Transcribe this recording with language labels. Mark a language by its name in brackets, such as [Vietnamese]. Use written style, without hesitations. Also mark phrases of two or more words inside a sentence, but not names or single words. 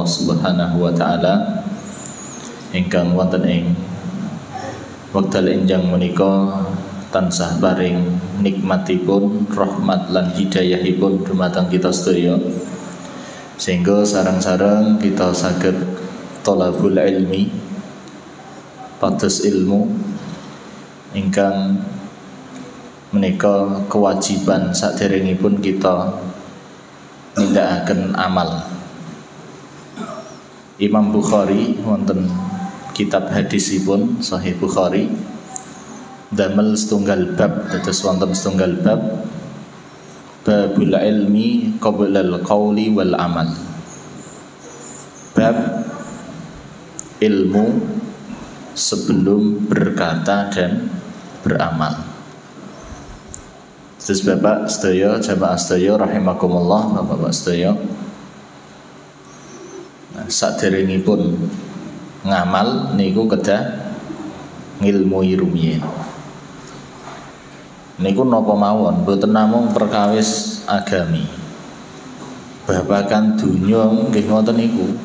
[Arabic] سبحانه وتعالى [Javanese] ingkang wonten ing wekdal enjang menika tansah paring nikmatipun, rahmat lan hidayahipun dumateng kita sedaya, sehingga sareng-sareng kita saged [Arabic] طلب العلم, [Javanese] pados ilmu ingkang menika kewajiban saderengipun kita nindakaken amal. Imam Bukhari wonten kitab hadisipun Sahih Bukhari damel setunggal bab, dados wonten setunggal bab [Arabic] باب العلم قبل القول والعمل. [Indonesian] Bab ilmu sebelum berkata dan beramal. [Javanese] Terus Bapak sedaya, jamaah sedaya rahimakumullah, Bapak-bapak sedaya, saderengipun ngamal niku kedah ngilmui rumiyin. Niku napa mawon, boten namung perkawis agami, babagan dunya nggih ngoten niku.